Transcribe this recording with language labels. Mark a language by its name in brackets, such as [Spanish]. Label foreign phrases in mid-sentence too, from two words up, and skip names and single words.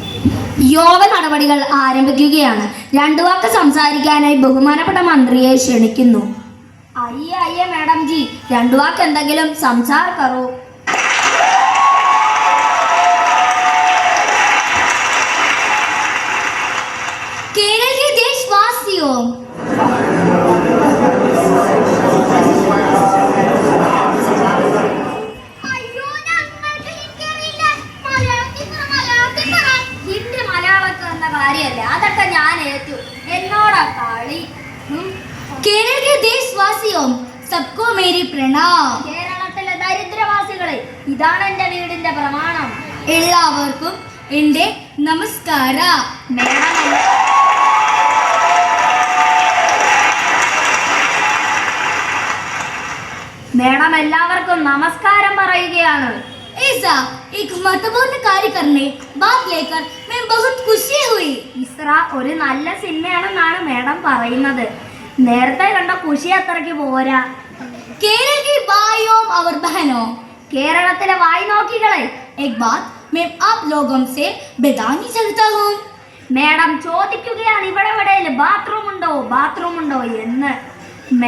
[Malayalam] യോഗ നടപടികൾ ആരംഭിക്കുകയാണ്. രണ്ടു വാക്ക് സംസാരിക്കാനായി ബഹുമാനപ്പെട്ട മന്ത്രിയെ ക്ഷണിക്കുന്നു. അയ്യേ അയ്യേ മാഡം ജി, രണ്ടു വാക്ക് എന്തെങ്കിലും [Hindi] संसार करो. केरल के देशवासियों, [Malayalam] അയ്യോ ഞങ്ങൾക്ക് ഹിന്ദി അറിയില്ല, മലയാളത്തിൽ പറ. ഹിന്ദി മലയാളത്തിൽ എന്ന കാര്യമല്ലേ, അതൊക്കെ ഞാൻ ഏറ്റു. എന്നോടാ കളി. [Hindi] केरल के देशवासियों, सबको मेरी प्रणाम. [Malayalam] കേരളത്തിലെ ദരിദ്രവാസികളെ, ഇതാണ് എന്റെ വീടിന്റെ പ്രമാണം. എല്ലാവർക്കും എൻ്റെ നമസ്കാര. മേഡം എല്ലാവർക്കും നമസ്കാരം പറയുകയാണ്. [Hindi] ऐसा एक महत्वपूर्ण कार्य करने बात लेकर मैं बहुत खुशी हुई. [Malayalam] ഇസ്ര ഒരു നല്ല സിനിമയാണെന്നാണ് മേഡം പറയുന്നത്. നേരത്തെ കണ്ട ഖുഷി അത്രയ്ക്ക് പോരാ. [Hindi] केरल की भाइयों और बहनों, [Malayalam] കേരളത്തിലെ വായി നോക്കികളെ, [Hindi] एक बात मैं आप लोगों से बतानी चाहता हूँ. [Malayalam] മേഡം ചോദിക്കുകയാണ്, ഇവിടെ എവിടെയും ബാത്റൂം ഉണ്ടോ എന്ന്.